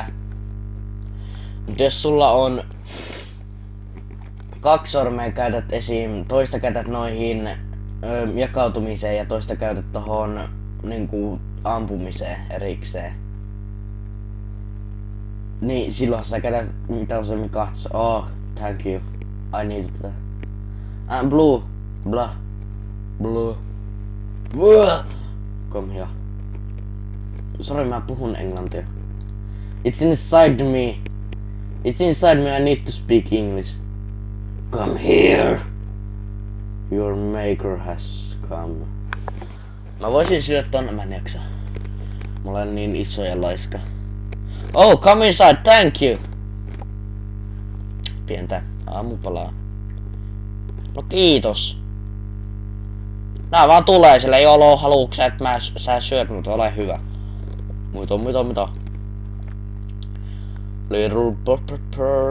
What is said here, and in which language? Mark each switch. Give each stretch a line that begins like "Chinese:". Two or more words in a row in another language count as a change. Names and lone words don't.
Finnish: Mutta jos sulla on 2 sormea käytät esim, toista käytät noihin jakautumiseen ja toista käytät tohon niinku ampumiseen erikseen. Niin silloin sä käytät mitä useammin kahta.
English: Oh, thank you. I need that. Blue. Blah. Blue. Blue. Come here. Sorry,
Finnish: mä puhun englantia.
English: It's inside me. It's inside me, I need to speak English. Come here. Your maker has come.
Finnish: Mä voisin syödä tonne, mä en jaksa. Mä olen niin iso ja laiska.
English: Oh, come inside, thank you.
Finnish: Pientä aamupalaa. No kiitos. Nää vaan tulee sille, jolo, haluuks että sä syöt, mutta ole hyvä.
English: Mitä? Little purr.